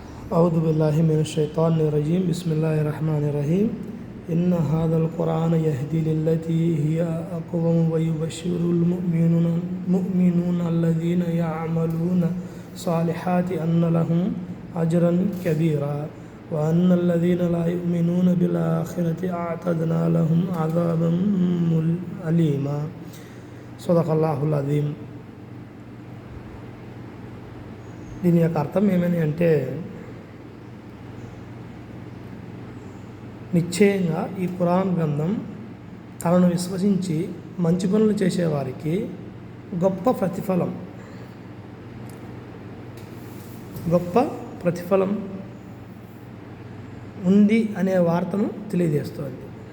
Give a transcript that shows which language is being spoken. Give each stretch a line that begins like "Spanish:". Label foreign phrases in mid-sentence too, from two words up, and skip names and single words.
Arabic: أعوذ بالله من الشيطان الرجيم بسم الله الرحمن الرحيم إن هذا القرآن يهدي للتي هي أقوم ويبشر المؤمنون الذين يعملون الصالحات أن لهم أجرا كبيرا وأن الذين لا يؤمنون بالآخرة أعتدنا لهم عذابا أليما صدق الله العظيم.
Telugu: దీని యొక్క అర్థం ఏమని అంటే, నిశ్చయంగా ఈ ఖురాన్ గ్రంథం తనను విశ్వసించి మంచి పనులు చేసేవారికి గొప్ప ప్రతిఫలం ఉంది అనే వార్తను తెలియజేస్తోంది.